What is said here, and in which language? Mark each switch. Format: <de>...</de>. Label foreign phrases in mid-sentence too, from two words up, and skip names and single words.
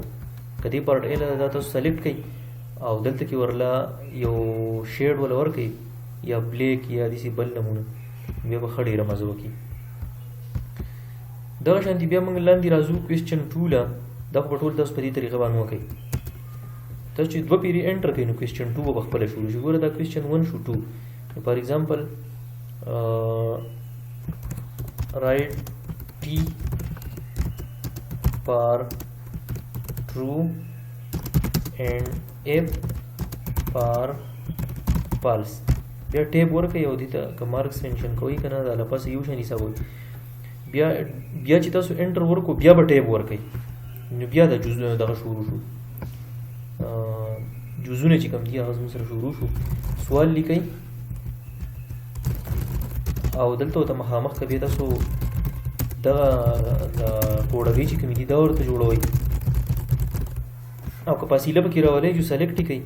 <ps>که دې</ps> <en>part A</en> <ps>له دا تاسو سلیکټ کړئ او دلته کې ورله یو شیډ وله ورکړئ یا بلیک یا داسې بل نمونه بیا به ښه ډېره مزه وکړي. دغه شانتي بیا موږ لاندې راځو کوېسچن 2 له دا خو به ټول تاسو په دې طریقه باندې وکړئ. تاسو چې 2 پیرې انټر کړئ نو کوېسچن 2 به پخپله شروع شي. ګوره دا کوېسچن 1 شو 2 نو</ps> <en>for example write T for true and F for false.</en> <ps>بیا ټیب ورکوئ او دې ته که مارکس مینشن کوئ که نه دا له پاسه یو شان حسابوئ. بیا چې تاسو انټر ورکو بیا به ټیب ورکوئ نو بیا د دغه شروع شو جزونه چې کوم دي هغه زموږ سره شروع شو. سوال لیکئ او دلته ورته مخامخ که بیا تاسو دغه کوډوي چې کومې دي دا ورته جوړوئ او که فاصله پکې راولئ جو سلیکټ یې کړئ.</ps>